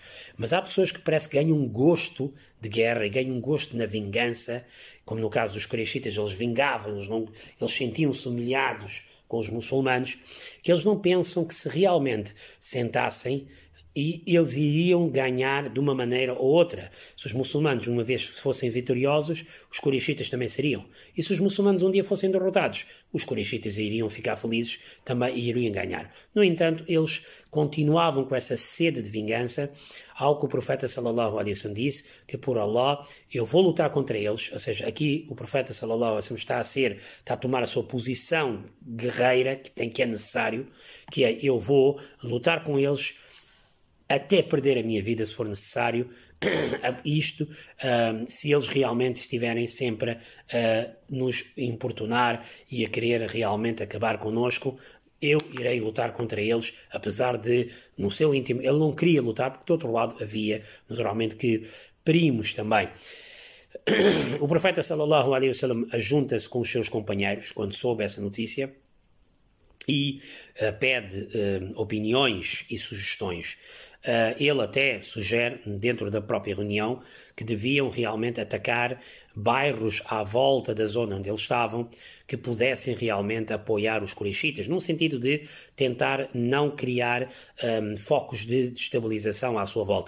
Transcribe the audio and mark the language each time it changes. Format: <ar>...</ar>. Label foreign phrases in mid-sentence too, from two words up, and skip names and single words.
<pt>Mas há pessoas que parece que ganham um gosto de guerra e ganham um gosto na vingança, como no caso dos Quraishitas, eles vingavam, eles sentiam-se humilhados com os muçulmanos, que eles não pensam que se realmente sentassem e eles iriam ganhar de uma maneira ou outra. Se os muçulmanos uma vez fossem vitoriosos, os quraishitas também seriam. E se os muçulmanos um dia fossem derrotados, os quraishitas iriam ficar felizes também e iriam ganhar. No entanto, eles continuavam com essa sede de vingança, ao que o profeta</pt> <ar>صلى الله عليه وسلم</ar> <pt>disse, que por Allah eu vou lutar contra eles. Ou seja, aqui o profeta</pt> <ar>صلى الله عليه وسلم</ar> <pt>está a tomar a sua posição guerreira, que é necessário, que é eu vou lutar com eles até perder a minha vida, se for necessário, se eles realmente estiverem sempre a nos importunar e a querer realmente acabar connosco, eu irei lutar contra eles, apesar de, no seu íntimo, ele não queria lutar, porque do outro lado havia, naturalmente, que primos também. O profeta</pt> <ar>صلى الله عليه وسلم</ar> <pt>ajunta-se com os seus companheiros, quando soube essa notícia, e pede opiniões e sugestões. Ele até sugere, dentro da própria reunião, que deviam realmente atacar bairros à volta da zona onde eles estavam, que pudessem realmente apoiar os quraishitas, num sentido de tentar não criar focos de destabilização à sua volta.</pt>